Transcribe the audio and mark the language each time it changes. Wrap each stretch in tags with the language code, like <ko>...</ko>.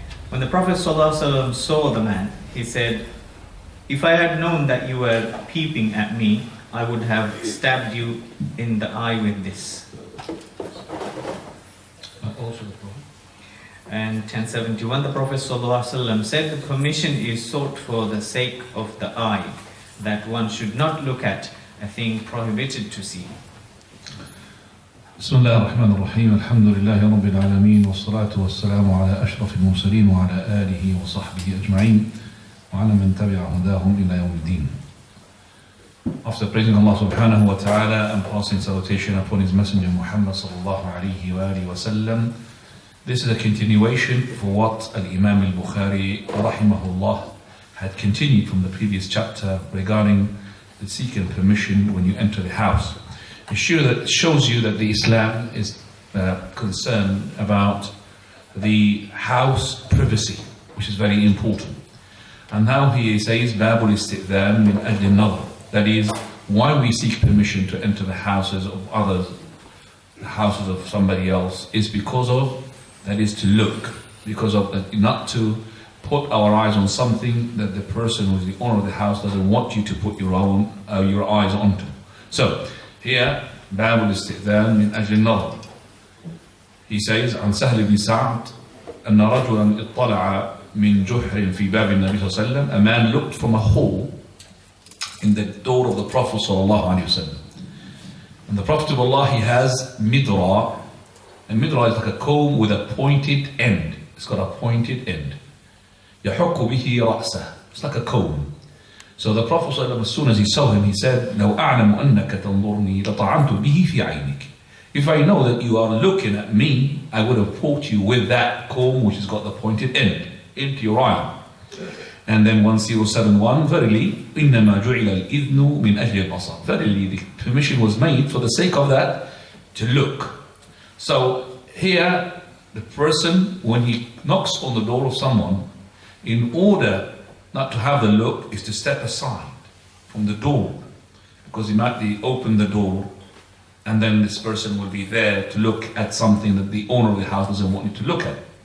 <en>When the Prophet ﷺ saw the man, he said, if I had known that you were peeping at me, I would have stabbed you in the eye with this. And 1071, the Prophet ﷺ said, the permission is sought for the sake of the eye, that one should not look at a thing prohibited to see.</en> <ar>بسم الله الرحمن الرحيم الحمد لله رب العالمين والصلاة والسلام على أشرف المرسلين وعلى آله وصحبه أجمعين وعلى من تبع هداهم إلى يوم الدين.</ar> <en>After praising Allah subhanahu wa ta'ala and passing salutation upon His Messenger Muhammad sallallahu alayhi wa alihi wa sallam, this is a continuation for what Al-Imam al-Bukhari rahimahullah had continued from the previous chapter regarding the seeking permission when you enter the house. It shows you that the Islam is concerned about the house privacy, which is very important. And now he says,</en> <ar>باب الاستئذان من أجل النظر.</ar> <en>That is, why we seek permission to enter the houses of others, the houses of somebody else, is because of, that is to look, because of not to put our eyes on something that the person who is the owner of the house doesn't want you to put your eyes onto. So, here,</en> <ar>باب الاستئذان من أجل النظر.</ar> <en>He says,</en> <ar>عن سهل بن سعد أن رجلا اطلع من جحر في باب النبي صلى الله عليه وسلم.</ar> <en>A man looked from a hole in the door of the Prophet sallallahu alaihi wasallam. And the Prophet of Allah, he has midra. And midra is like a comb with a pointed end. It's got a pointed end.</en> <ar>يحك به رأسه.</ar> <en>It's like a comb. So the Prophet sallallahu alaihi wasallam, as soon as he saw him, he said,</en> <ar>لو أعلم أنك تنظرني لطعنت به في عينك.</ar> <en>If I know that you are looking at me, I would have poked you with that comb which has got the pointed end into your eye. And then 1071, verily,</en> <ar>إِنَّمَا جُعِلَ الْإِذْنُ مِنْ أَجْلِ الْبَصَرِ.</ar> <en>Verily, the permission was made for the sake of that, to look. So here, the person, when he knocks on the door of someone, in order not to have the look, is to step aside from the door. Because he might open the door, and then this person will be there to look at something that the owner of the house doesn't want you to look at.</en>